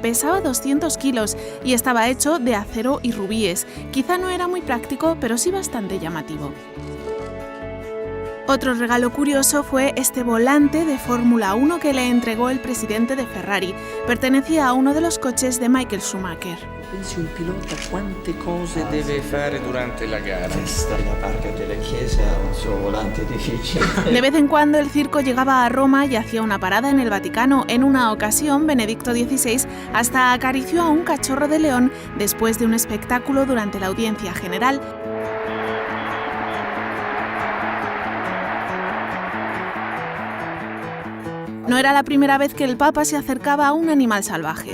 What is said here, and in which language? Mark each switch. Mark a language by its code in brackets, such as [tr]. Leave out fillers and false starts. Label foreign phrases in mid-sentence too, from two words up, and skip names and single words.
[es] Pesaba 200 kilos y estaba hecho de acero y rubíes. Quizá no era muy práctico, pero sí bastante llamativo. Otro regalo curioso fue este volante de Fórmula 1 que le entregó el presidente de Ferrari. Pertenecía a uno de los coches de Michael Schumacher. [it] Pensi un pilota quante cose deve fare durante la gara. La parca della chiesa, un suo volante difficile. [es] De vez en cuando el circo llegaba a Roma y hacía una parada en el Vaticano. En una ocasión, Benedicto XVI hasta acarició a un cachorro de león después de un espectáculo durante la audiencia general. No era la primera vez que el Papa se acercaba a un animal salvaje.